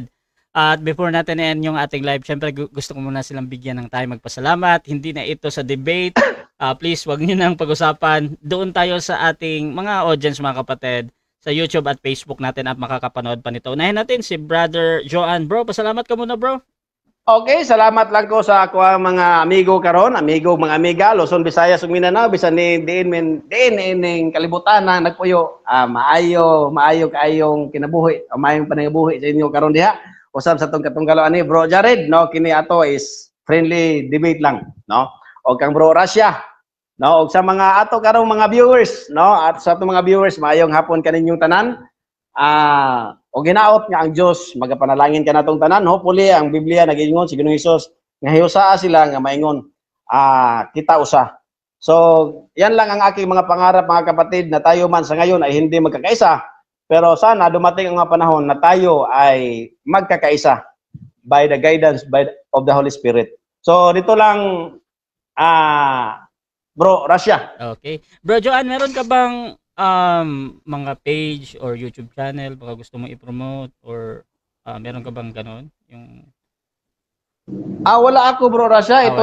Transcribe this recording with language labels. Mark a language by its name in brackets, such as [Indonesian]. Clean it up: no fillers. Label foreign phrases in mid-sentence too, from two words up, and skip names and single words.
[Filipino] At before natin end yung ating live, syempre gusto ko muna silang bigyan ng time magpasalamat. Hindi na ito sa debate. Please, wag niyo nang pag-usapan. Doon tayo sa ating mga audience mga kapatid sa YouTube at Facebook natin at makakapanood pa nito. Unahin natin si Brother Joan. Bro, pasalamat ka muna bro. [Cebuano] Okay, salamat lang ko sa ako mga amigo karon, mga amiga, Luzon, Visayas, ug Mindanao, bisan ni diin kalibutan na nagpuyo. Maayo kaayong kinabuhi, maayong panangabuhi sa inyo karon diha. Usab sa tong katunggalan ni Bro Jared, kini ato [English] is friendly debate [Cebuano] lang, Og kang Bro Russia, og sa mga ato karong mga viewers, at sa atong mga viewers, maayong hapon kaninyong tanan. O ginaot nga ang Diyos, magapanalangin ka natong tanan. Hopefully, ang Biblia nag-ingon si Ginoong Hesus nga hiusaa sila nga maingon, kita usa. [Filipino] So, yan lang ang aking mga pangarap mga kapatid, na tayo man sa ngayon ay hindi magkakaisa. Pero sana dumating ang mga panahon na tayo ay magkakaisa [English] by the guidance of the Holy Spirit. [Filipino] So, dito lang, Bro Russia. Okay. Bro Joan, meron ka bang mga page or YouTube channel baka gusto mo i-promote, or meron ka bang ganon? Yung Wala ako, Bro Russia. Ito